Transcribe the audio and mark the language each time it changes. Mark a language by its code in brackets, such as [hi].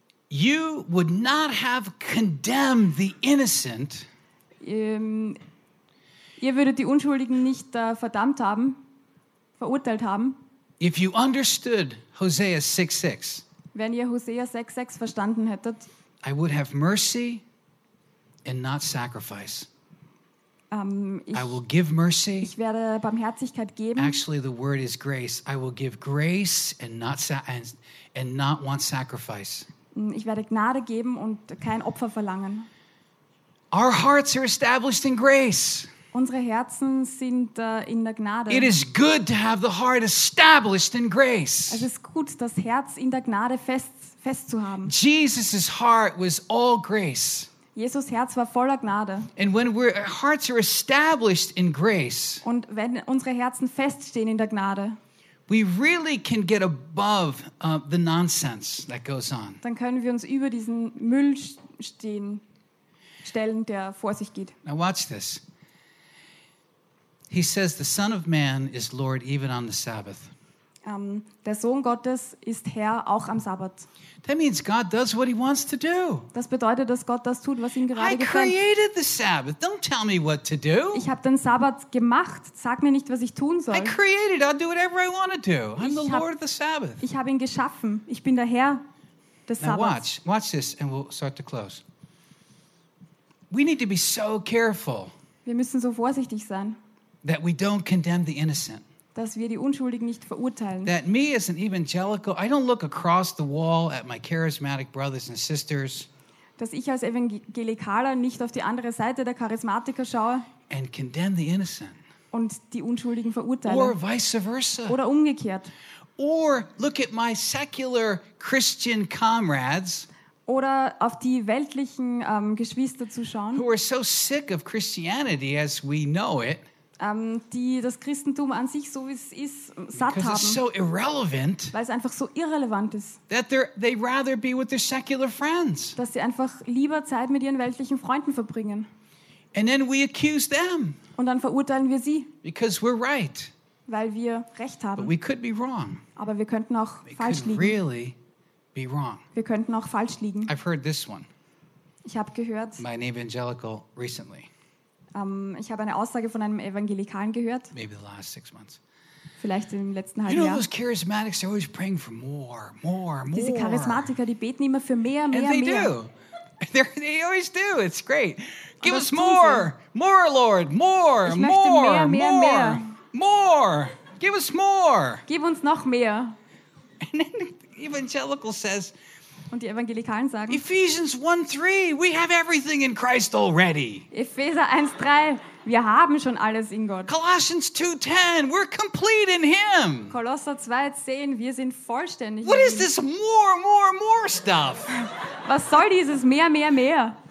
[en] You would not have condemned the innocent. [de] Ihr würdet die Unschuldigen nicht verdammt haben, verurteilt haben. [en] If you understood Hosea 6:6. [de] Wenn ihr Hosea 6:6 verstanden hättet. [en] I would have mercy and not sacrifice. I will give mercy. [de] Ich werde Barmherzigkeit geben. [en] Actually, the word is grace. I will give grace and not want sacrifice. [de] Ich werde Gnade geben und kein Opfer verlangen. [en] Our hearts are established in grace. [de] Unsere Herzen sind in der Gnade. [en] It is good to have the heart established in grace. [de] Es ist gut, das Herz in der Gnade fest zu haben. [en] Jesus' heart was all grace. [de] Jesus Herz war voller Gnade. [en] And when our hearts are established in grace. [de] Und wenn unsere Herzen feststehen in der Gnade. [en] We really can get above the nonsense that goes on. [de] Dann können wir uns über diesen Müll stellen, der vor sich geht. [en] Now watch this. He says, "The Son of Man is Lord even on the Sabbath." [de] Der Sohn Gottes ist Herr auch am Sabbat. [en] That means God does what He wants to do. [de] Das bedeutet, dass Gott das tut, was ihm gerade gefällt. [en] I created the Sabbath. Don't tell me what to do. [de] Ich habe den Sabbat gemacht. Sag mir nicht, was ich tun soll. [en] I created. I'll do whatever I want to do. I'm the Lord of the Sabbath. [de] Ich habe ihn geschaffen. Ich bin der Herr des Sabbats. [en] Now watch. Watch this, and we'll start to close. We need to be so careful. [de] Wir müssen so vorsichtig sein. [en] That we don't condemn the innocent. [de] Dass wir die Unschuldigen nicht verurteilen. [en] That me as an evangelical, I don't look across the wall at my charismatic brothers and sisters. [de] Dass ich als Evangelikaler nicht auf die andere Seite der Charismatiker schaue. [en] And condemn the innocent. [de] Und die Unschuldigen verurteile. [en] Or vice versa. [de] Oder umgekehrt. [en] Or look at my secular Christian comrades. [de] Oder auf die weltlichen Geschwister zu schauen. [en] Who are so sick of Christianity as we know it. [de] Die das Christentum an sich, so wie es ist, satt haben. [en] Because it's so irrelevant. [de] Weil es einfach so irrelevant ist. [en] That they rather be with their secular friends. [de] Dass sie einfach lieber Zeit mit ihren weltlichen Freunden verbringen. [en] And then we accuse them. [de] Und dann verurteilen wir sie. [en] Because we're right. [de] Weil wir Recht haben. [en] But we could be wrong. [de] Aber wir könnten auch falsch liegen. [en] Really be wrong. [de] Wir könnten auch falsch liegen. [en] I've heard this one. [de] Ich habe gehört. [en] My evangelical recently. [de] Ich habe eine Aussage von einem Evangelikalen gehört. [en] Maybe the last 6 months. [de] Vielleicht im letzten halben Jahr. [en] You know, those charismatics are always praying for more, more, more. [de] Diese Charismatiker, die beten immer für mehr, mehr, mehr. [en] And they mehr. Do. They always do. It's great. Give us more, more, Lord, more, more, [de] mehr, mehr, [en] more, more. Give us more. [de] Gib uns noch mehr. [en] And then the evangelical says. [de] Und die Evangelikalen sagen, [en] Ephesians 1:3, we have everything in Christ already. [de] Epheser 1:3, wir haben schon alles in Gott. [en] Colossians 2:10, we're complete in Him. [de] Kolosser 2:10, wir sind vollständig. [en] What is this more, more, more stuff? [de] Was soll dieses mehr, mehr, mehr?